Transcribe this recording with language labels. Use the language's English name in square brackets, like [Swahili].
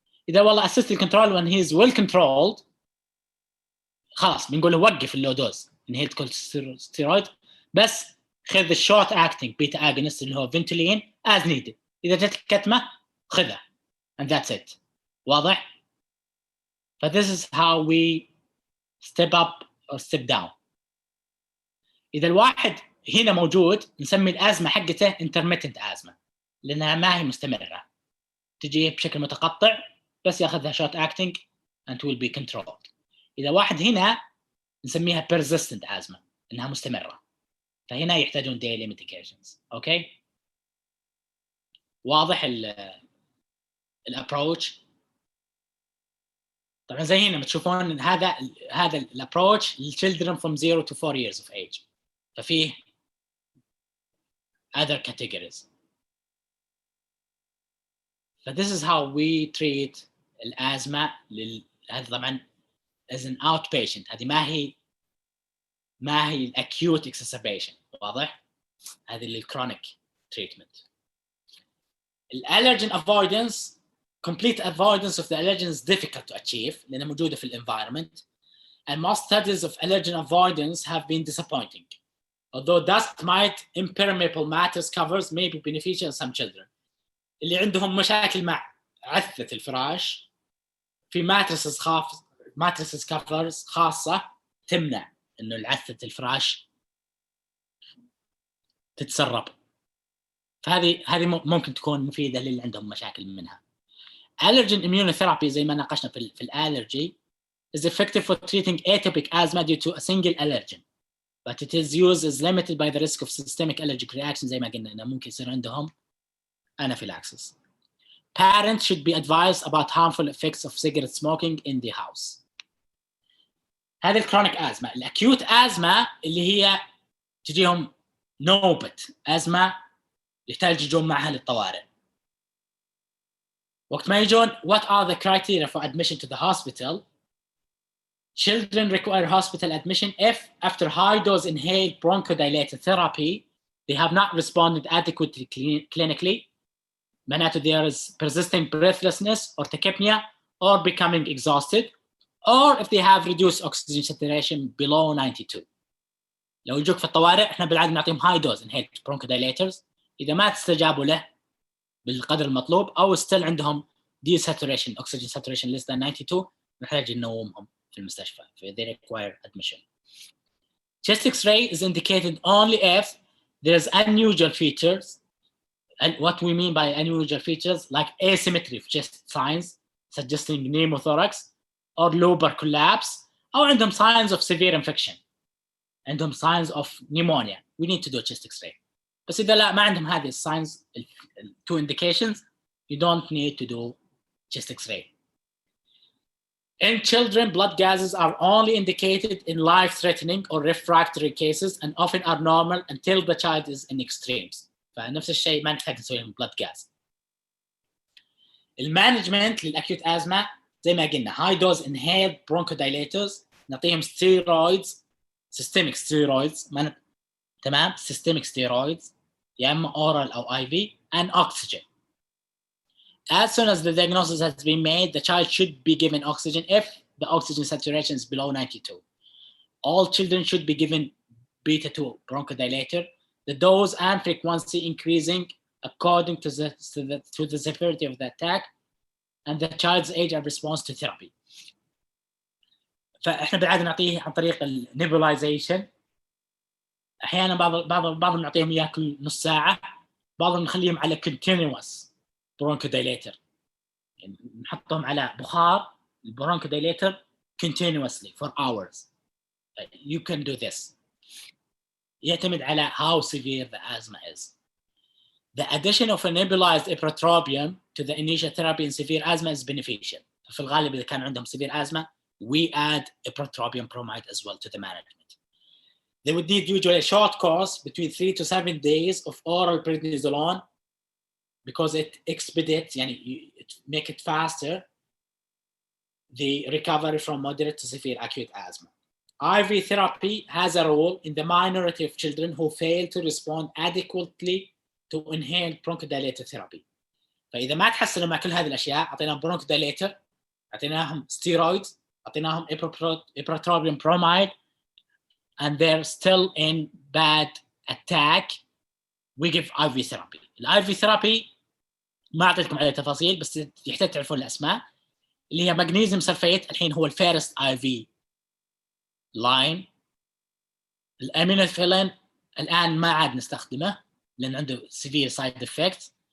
[Arabic] اذا والله اسست الكنترول وان هيز ويل كنترولد، خلاص بنقول له وقف اللو دوز انهيلد كورتيكوستيرويد، بس خذ الشورت اكتنج بيتا اجونست اللي هو فينتولين از نيدد. اذا جت الكتمه خذها [English] and that's it. [Arabic] واضح؟ ف [English] this is how we step up or step down. [Arabic] اذا الواحد هنا موجود نسمي الازمه حقته [English] intermittent asthma، [Arabic] لانها ما هي مستمره، تجي بشكل متقطع، بس ياخذها [English] short acting and will be controlled. [Arabic] اذا واحد هنا نسميها [English] persistent asthma، [Arabic] انها مستمره، فهنا يحتاجون [English] daily medications. [Arabic] اوكي، واضح الابروتش؟ طبعا زي هنا بتشوفون هذا الابروتش لل [English] children from 0 to 4 years of age، [Arabic] ففيه [English] other categories. this is how we treat [Arabic] الازمه هذا طبعا [English] as an outpatient، [Arabic] هذه ما هي الاكيوت [English] exacerbation. [Arabic] واضح؟ هذه الكرونيك تريتمنت. الالرجين [English] avoidance، complete avoidance of the allergen is difficult to achieve [Arabic] لأنها موجودة في الانvironment, [English] and most studies of allergen avoidance have been disappointing. Although dust mite impermeable matters covers may be beneficial in some children. [Arabic] اللي عندهم مشاكل مع عثة الفراش، في [English] mattresses covers [Arabic] خاصة تمنع إنه العثة الفراش تتسرب. فهذه ممكن تكون مفيدة للي عندهم مشاكل منها. [English] Allergen immunotherapy [Arabic] زي ما ناقشنا في الالرجي [English] is effective for treating atopic asthma due to a single allergen, but it is used as limited by the risk of systemic allergic reaction [Arabic] زي ما قلنا انه ممكن يصير عندهم [English] anaphylaxis. Parents should be advised about harmful effects of cigarette smoking in the house. [Arabic] هذه الكرونيك ازمه. الاكيوت ازمه اللي هي تجيهم نوبه ازمه يحتاج يجون معها للطوارئ. وقت ما يجون [English] what are the criteria for admission to the hospital? Children require hospital admission if after high dose inhaled bronchodilator therapy they have not responded adequately clinically, [Arabic] معناته [English] there is persisting breathlessness or tachypnea or becoming exhausted, or if they have reduced oxygen saturation below 92. [Arabic] لو يجوك في الطوارئ احنا بالعاده نعطيهم [English] high dose inhaled bronchodilators، [Arabic] اذا ما تستجابوا له بالقدر المطلوب او still عندهم [English] desaturation oxygen saturation less than 92 [Arabic] نحتاج ننومهم في المستشفى. [English] They require admission. Chest X-ray is indicated only if there's unusual features, and what we mean by unusual features like asymmetry of chest signs suggesting pneumothorax or lobar collapse, [Arabic] أو عندهم [English] signs of severe infection, [Arabic] عندهم [English] signs of pneumonia. We need to do chest X-ray. [Arabic] بس اذا لا ما عندهم هذه الساينز [English] two indications you don't need to do chest x-ray. In children, blood gases are only indicated in life-threatening or refractory cases and often are normal until the child is in extremes. [Arabic] فنفس الشيء ما نحتاج نسوي لهم [English] blood gas. [Arabic] المانجمنت للاكيوت ازمه زي ما قلنا [English] high dose inhaled bronchodilators [Arabic] نعطيهم [English] steroids systemic steroids [Arabic] تمام [English] systemic steroids [Arabic] يا اما [English] oral [Arabic] او [English] IV and oxygen. As soon as the diagnosis has been made, the child should be given oxygen if the oxygen saturation is below 92. All children should be given beta-2 bronchodilator, the dose and frequency increasing according to the severity of the attack and the child's age and response to therapy. [Arabic] فاحنا بالعاده نعطيه عن طريق النيبولايزيشن. احيانا بعضهم نعطيهم اياه كل نص ساعه، بعضهم نخليهم على [English] continuous bronchodilator، [Arabic] يعني نحطهم على بخار البرونكوديليتر [English] continuously for hours. You can do this. [Arabic] يعتمد على [English] how severe the asthma is. The addition of a nebulized ipratropium to the initial therapy in severe asthma is beneficial. [Arabic] في الغالب إذا كان عندهم [English] severe asthma, we add ipratropium bromide as well to the management. They would need usually a short course between 3 to 7 days of oral prednisolone because it expedites, it make it faster, the recovery from moderate to severe acute asthma. IV therapy has a role in the minority of children who fail to respond adequately to inhaled bronchodilator therapy. [Arabic] فإذا ما تحسنوا مع كل هذه الأشياء أعطيناهم [English] bronchodilator، [Arabic] أعطيناهم [English] steroids، [Arabic] أعطيناهم [English] ipratropium bromide and they're still in bad attack, we give IV therapy. [Arabic] ال [English] IV therapy [Arabic] ما أعطيتكم عليه تفاصيل بس يحتاج تعرفون الأسماء، اللي هي مغنيسيوم سلفيت الحين هو الفيرست IV لاين. الامينوفيلين الآن ما عاد نستخدمه لأن عنده [English] severe side effects.